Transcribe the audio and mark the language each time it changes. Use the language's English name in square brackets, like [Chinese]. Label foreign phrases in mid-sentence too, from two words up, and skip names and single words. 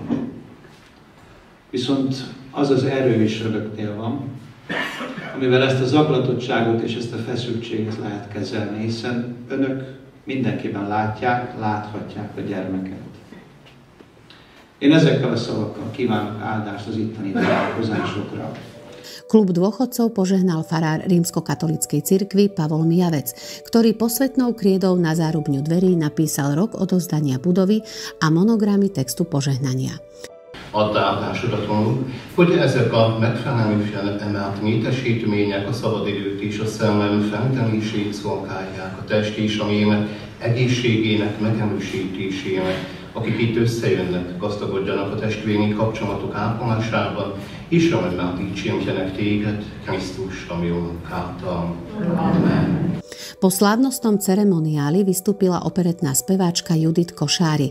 [Hungarian] Viszont az az erő is önöknél van, amivel ezt a zaklatottságot és ezt a feszültséget lehet kezelni, hiszen önök mindenkiben látják, láthatják a gyermeket. Én ezekkel a szavakkal kívánok áldást az itteni találkozásokra. [Slovak] Klub dôchodcov požehnal farár rímskokatolíckej cirkvi Pavol Mijavec, ktorý posvetnou kriedou na zárubňu dverí napísal rok odovzdania budovy a monogramy textu požehnania. [Hungarian] adta átásadatunk, hogy ezek a megfelelően emelt létesítmények a szabadidőt és a szellem fenntelését szolgálják, a test és a mémet egészségének megerősítésének, akik itt összejönnek, gazdagodjanak a testvéri kapcsolatok ápolásában, és örömmel dicsérjenek téged, Krisztus, a mi Urunk által. Amen. [Slovak] Po slávnostnom ceremoniáli vystúpila operetná speváčka Judith Košári.